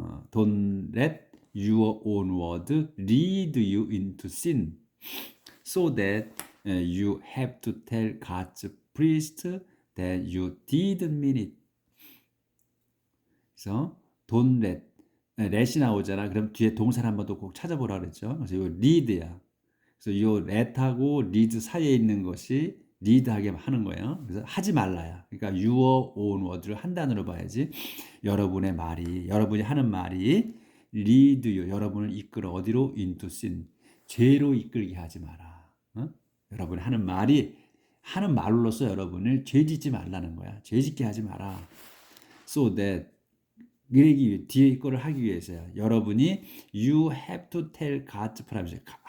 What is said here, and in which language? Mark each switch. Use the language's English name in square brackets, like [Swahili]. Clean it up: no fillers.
[English] Don't let your own word lead you into sin, so that you have to tell God's priest that you didn't mean it. [Korean] 그래서 don't let이 나오잖아. 그럼 뒤에 동사를 한번 더 꼭 찾아보라 그랬죠. 그래서 이 lead야. 그래서 이 let하고 lead 사이에 있는 것이 lead하게 하는 거예요. 그래서 하지 말라야. 그러니까 [English] your own word [Korean] 를 한 단어로 봐야지. 여러분이 하는 말이 [English] lead you, [Korean] 여러분을 이끌어 어디로? [English] into sin, [Korean] 죄로 이끌게 하지 마라. 여러분이 하는 말로서 여러분을 죄짓지 말라는 거야. 죄짓게 하지 마라. [English] So that [Korean] 뒤에 거를 하기 위해서요. 여러분이 [English] you have to tell God's promise.